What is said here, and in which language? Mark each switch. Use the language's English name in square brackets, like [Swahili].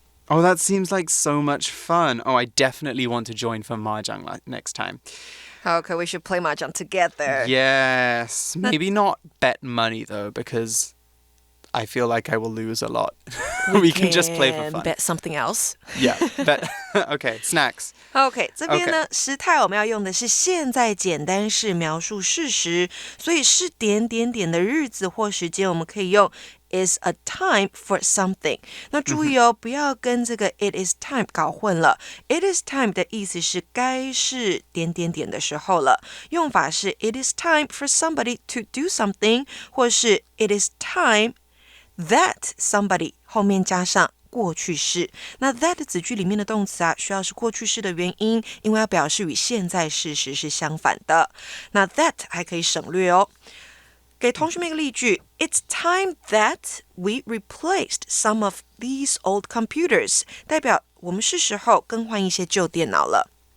[English] Oh, that seems like so much fun. Oh, I definitely want to join for mahjong next time. Okay, we should play mahjong together. Yes. Maybe not bet money, though, because I feel like I will lose a lot. We can just play for fun. Bet something else. Yeah, bet. Okay, snacks. [Chinese] OK, 这边呢，时态我们要用的是现在简单式描述事实，所以是点点点的日子或时间，我们可以用 [English] is a time for something。 [Chinese] 那注意哦，不要跟这个 [English] it is time [Chinese] 搞混了。 [English] It is time [Chinese] 的意思是该是点点点的时候了，用法是 [English] it is time for somebody to do something， [Chinese] 或是 [English] it is time that somebody [Chinese] 后面加上过去式。那 that 子句里面的动词啊，需要是过去式的原因，因为要表示与现在事实是相反的。那 that 还可以省略哦。给同学们一个例句 [English] It's time that we replaced some of these old computers [Chinese] 代表我们是时候更换一些旧电脑了。